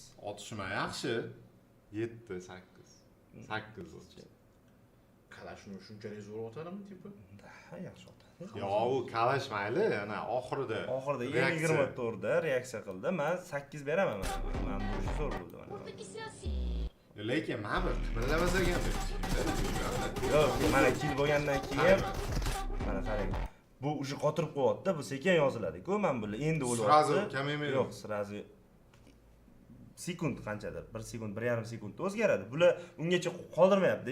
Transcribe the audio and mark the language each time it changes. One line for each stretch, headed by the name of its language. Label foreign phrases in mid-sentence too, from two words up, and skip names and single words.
Uzbek: Otishma yaxshi. 7, 8. 8 o'zi. Kalashni shunchalik zo'r otadimi, tipi? Ha, yaxshi otadi. Yo, u kalash mayli, ana oxirida. Oxirida reaksiya. 24 da reaksiya qildi. Men 8 beraman mana. Men bu ish zo'r bo'ldi mana.
Portuguese: Tem que ser assim.
Uzbek: Lekin mana bir qimirlamas ekan. Yo'q, mana kill bo'lgandan keyin mana qarang. Bu уже qotirib qo'yapti, bu sekin yoziladi-ku, men buni endi Srazu o'ylayapti. kamaymaydi. Yo'q, srazu sekund qanchadir? 1 sekund, 1,5 sekundda o'zgaradi. Bular ungacha qoldirmayapti.